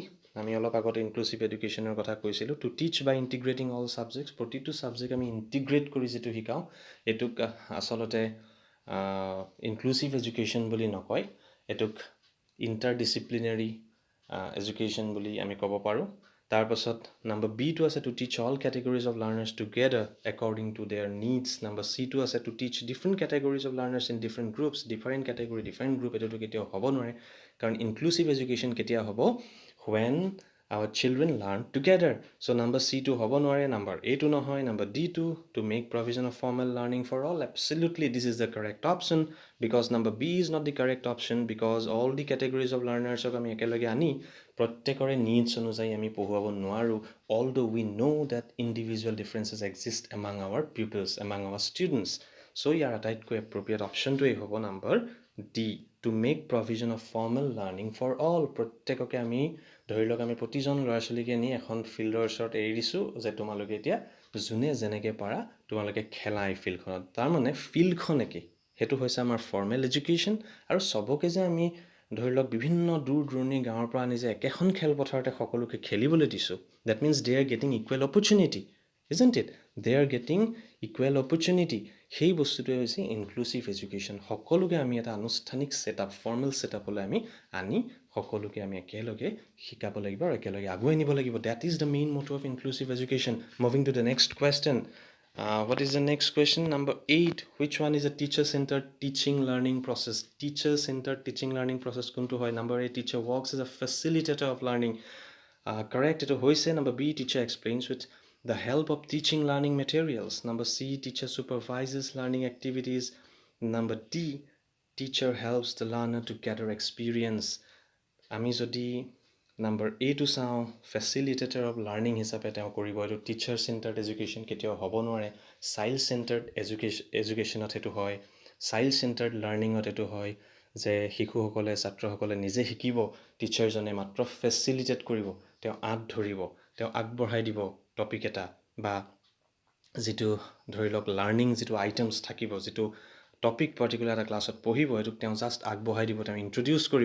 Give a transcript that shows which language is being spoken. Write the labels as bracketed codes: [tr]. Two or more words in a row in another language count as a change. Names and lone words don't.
[as] আমি অলপ আগতে [en] inclusive education [as] কথা কৈছিলোঁ। [en] to teach by integrating all subjects, [as] প্ৰতিটো ছাবজেক্ট আমি ইণ্টিগ্ৰেট কৰি যিটো শিকাওঁ এইটোক আচলতে [en] inclusive education [as] বুলি নকয়, এইটোক [en] interdisciplinary education [as] বুলি আমি ক'ব পাৰোঁ। তাৰপাছত নম্বৰ বিটো আছে [en] to teach all categories of learners together according to their needs. [as] নম্বৰ চিটো আছে [en] to teach different categories of learners in different groups. different category different group [as] এইটোতো কেতিয়াও হ'ব নোৱাৰে, কাৰণ [en] inclusive education [as] কেতিয়া হ'ব? [en] when our children learn together. So number C2 [as] হ'ব নোৱাৰে, [en] number A2 নহয়, number D2 to make provision of formal learning for all. Absolutely this is the correct option, because number B is not the correct option, because all the categories of learners [as] আমি একেলগে আনি প্ৰত্যেকৰে [en] needs [as] অনুযায়ী আমি পঢ়ুৱাব নোৱাৰোঁ, [en] although we know that individual differences exist among our pupils, among our students. So [as] ইয়াৰ আটাইতকৈ [en] appropriate optionটোৱেই হ'ব number D, to make provision of formal learning for all. [as] প্ৰত্যেককে আমি ধৰি লওক আমি প্ৰতিজন ল'ৰা ছোৱালীকে নি এখন ফিল্ডৰ ওচৰত এৰি দিছোঁ যে তোমালোকে এতিয়া যোনে যেনেকৈ পাৰা তোমালোকে খেলা এই ফিল্ডখনত। তাৰমানে ফিল্ডখন একেই, সেইটো হৈছে আমাৰ [en] formal education. [as] আৰু চবকে যে আমি ধৰি লওক বিভিন্ন দূৰ দূৰণি গাঁৱৰ পৰা আনি যে একেখন খেলপথাৰতে সকলোকে খেলিবলৈ দিছোঁ, [en] that means they are getting equal opportunity, isn't it? They are getting equal opportunity. [as] সেই বস্তুটোৱে হৈছে [en] inclusive education. [as] সকলোকে আমি এটা আনুষ্ঠানিক ছেটআপ, [en] formal setup [as] আমি আনি সকলোকে আমি একেলগে শিকাব লাগিব আৰু একেলগে আগুৱাই নিব লাগিব। [en] That is the main motto of inclusive education. Moving to the next question. What is the next question? Number 8. Which one is a teacher-centered teaching learning process? Teacher-centered teaching learning process [as] কোনটো হয়? [en] Number 8. Teacher works as a facilitator of learning. Correct, [as] এইটো হৈছে। [en] Number B. Teacher explains with the help of teaching learning materials. Number C. Teacher supervises learning activities. Number D. Teacher helps the learner to gather experience. [as] আমি যদি নাম্বাৰ এটো চাওঁ, [en] facilitator of learning [as] হিচাপে তেওঁ কৰিব। এইটো [en] teacher centered education [as] কেতিয়াও হ'ব নোৱাৰে। [en] child centered education [as] সেইটো হয়, [en] child centered learning [as] এইটো হয় যে শিশুসকলে ছাত্ৰসকলে নিজে শিকিব, টিচাৰজনে মাত্ৰ ফেচিলিটেট কৰিব, তেওঁ আঁত ধৰিব, তেওঁ আগবঢ়াই দিব টপিক এটা, বা যিটো ধৰি লওক লাৰ্ণিং যিটো আইটেমছ থাকিব, যিটো [en] topic particular [as] এটা ক্লাছত পঢ়িব, এইটোক তেওঁ জাষ্ট আগবঢ়াই দিব, তেওঁ ইণ্ট্ৰডিউচ কৰিব।